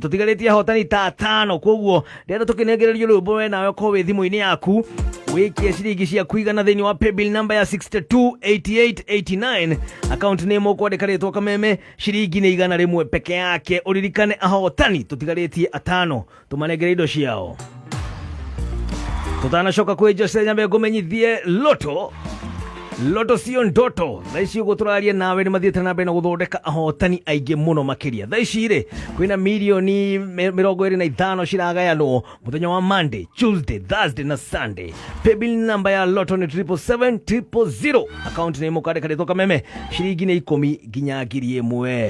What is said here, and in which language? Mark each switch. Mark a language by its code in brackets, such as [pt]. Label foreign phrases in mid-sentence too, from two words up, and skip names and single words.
[ki] Tũtigarĩtie ahotani ta 5, koguo ndĩrenda tũkĩnengererio rwĩmbo we nawe ko wĩ thimũ-inĩ yaku wĩkie ciringi cia kuigana thĩinĩ wa [en] paybill number [ki] ya 62 88 89. [en] Account name [ki] ũkwandĩka rĩtwa Kameme, ciringi nĩ igana rĩmwe peke yake. Ũririkane ahotani tũtigarĩtie 5 tũmanengere indo ciao. Tutanacoka kwĩ Jose Nyambe ngũmenyithie Loto [sw] sio ndoto. [ki] Thaici ũguo tũraria nawe nĩ mathiĩte na mbere na gũthondeka ahotani aingĩ mũno makĩria. Thaici rĩ kwĩna milioni 25 ciragayanwo mũthenya wa [en] Monday, Tuesday, Thursday [ki] na Sunday. [en] Paybill number [ki] ya Loto nĩ 77700. [en] Account name [ki] ũkandĩka rĩtwa Kameme, ciringi nĩ 10 nginya 1000.